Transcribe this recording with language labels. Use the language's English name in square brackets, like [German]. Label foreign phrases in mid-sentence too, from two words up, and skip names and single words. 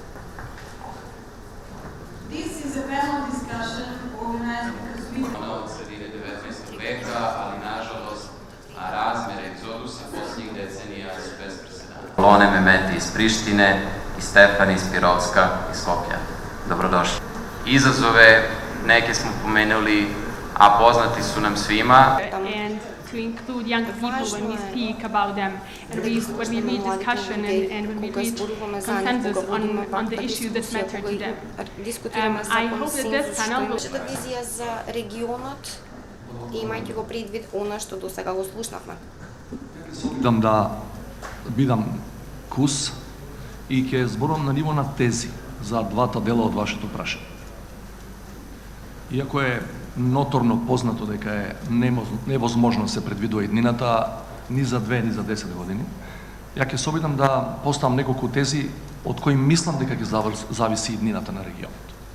[English] This is a panel discussion organized because we [Serbian] od sredine 19. veka, ali nažalost razmere egzodusa posljednjih decenija su bez presedana. Lone Mehmeti iz Prištine i Stefan iz Pirovska iz Skoplja. Dobrodošli. Izazove, neke smo pomenuli, a poznati su nam svima. [English] And to include younger people when we speak about them, and when we read discussion and when we reach consensus on the issue that matter to them. I hope that this panel will... [Macedonian] Визија за регионот, имајќи го предвид она што до сега го слушнавме. Дам да бидам кус и ќе зборувам на ниво на тези за двата дела од вашето прашање. Иако е ноторно познато дека е невозможно се предвидува иднината ни за 2 ни за 10 години, ја ќе се обидам да поставам неколку тези од кои мислам дека ќе зависи иднината на регионот.